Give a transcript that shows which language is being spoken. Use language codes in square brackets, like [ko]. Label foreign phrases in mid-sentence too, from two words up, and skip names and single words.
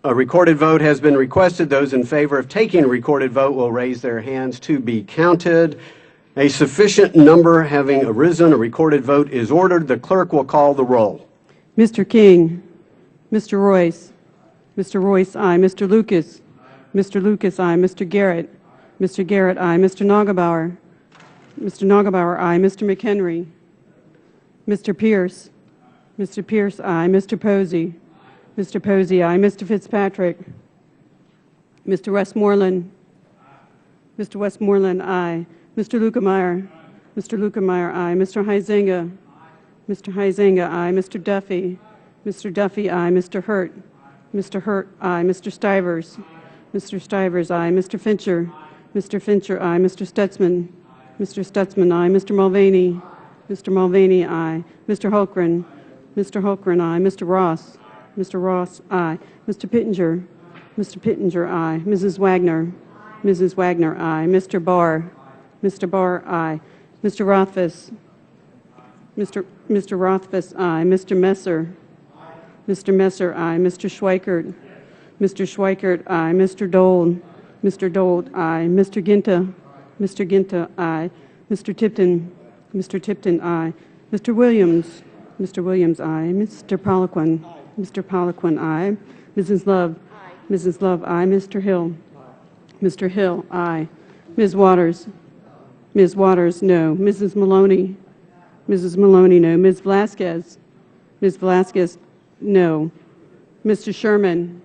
[en] A recorded vote has been requested. Those in favor of taking a recorded vote will raise their hands to be counted. A sufficient number having arisen, a recorded vote is ordered. The clerk will call the roll. Mr. King. Mr. Royce. Mr. Royce, aye. Mr. Lucas. Mr. Lucas, aye. Mr. Garrett. Mr. Garrett, aye. Mr. Nagelbauer. Mr. Nagelbauer, aye. Mr. McHenry. Mr. Pierce. Mr. Pierce, aye. Mr. Posey. Mr. Posey, aye. Mr. Fitzpatrick. Mr. Westmoreland. Mr. Westmoreland, aye. Mr. Lukemeyer. Mr. Lukemeyer, aye. Mr. Huizenga. Mr. Huizenga, aye. Mr. Duffy. Mr. Duffy, aye. Mr. Hurt. Mr. Hurt, aye. Mr. Stivers. Mr. Stivers, aye. Mr. Fincher. Mr. Fincher, aye. Mr. Stutzman. Mr. Stutzman, aye. Mr. Mulvaney. Mr. Mulvaney, aye. Mr. Holgren. Mr. Holgren, aye. Mr. Ross. Mr. Ross, aye. Mr. Pittenger. Mr. Pittenger, aye. Mrs. Wagner. Mrs. Wagner, aye. Mr. Barr. Mr. Barr, aye. Mr. Rothfuss. Mr. Rothfuss, aye. Mr. Messer. Mr. Messer, aye. Mr. Schweikert. Mr. Schweikert, aye. Mr. Dole. Mr. Dole, aye. Mr. Ginta. Mr. Ginta, aye. Mr. Tipton. Mr. Tipton, aye. Mr. Williams. Mr. Williams, aye. Mr. Poliquin. Mr. Poliquin, aye. Mrs. Love. Mrs. Love, aye. Mr. Hill. Mr. Hill, aye. Ms. Waters. Ms. Waters, no. Mrs. Maloney. Mrs. Maloney, no. Ms. Velasquez. Ms. Velasquez, no. Mr. Sherman.